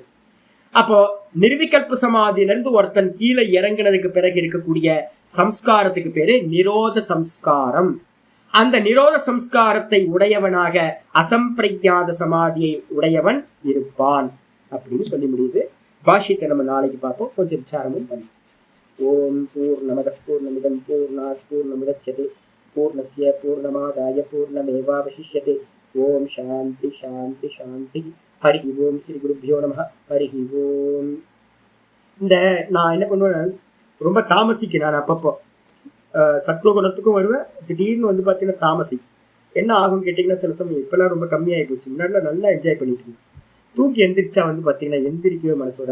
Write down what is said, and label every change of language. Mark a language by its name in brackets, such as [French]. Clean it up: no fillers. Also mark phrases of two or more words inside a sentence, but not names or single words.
[Tamil] அப்போ நிர்விகல்ப சமாதியில இருந்து ஒருத்தன் கீழே இறங்கினதுக்கு பிறகு இருக்கக்கூடிய சம்ஸ்காரத்துக்கு பேரு நிரோத சம்ஸ்காரம். அந்த நிரோத சம்ஸ்காரத்தை உடையவனாக அசம்பிரஜாத சமாதியை உடையவன் இருப்பான் அப்படின்னு சொல்லி முடியுது. பாஷ்யத்தை நம்ம நாளைக்கு பார்ப்போம். கொஞ்சம் விசாரமும் பண்ணி. [Sanskrit] ॐ पूर्णमदः पूर्णमिदं पूर्णात् पूर्णमुदच्यते पूर्णस्य पूर्णमादाय पूर्णमेवावशिष्यते. ॐ शान्तिः शान्तिः शान्तिः। हरि ॐ। श्री गुरुभ्यो नमः. हरि ॐ. [Tamil] இந்த நான் என்ன பண்ணுவேன், ரொம்ப தாமசிக்கு நான் அப்பப்போ சத்துவகுணத்துக்கும் வருவேன், திடீர்னு வந்து பார்த்தீங்கன்னா தாமசி என்ன ஆகும்னு கேட்டிங்கன்னா சில சமயம் இப்பெல்லாம் ரொம்ப கம்மியாகி போச்சு. முன்னாடி நல்லா என்ஜாய் பண்ணிட்டு இருந்தேன். தூங்கி எந்திரிச்சா வந்து பார்த்தீங்கன்னா எந்திரிக்கவே மனசோட.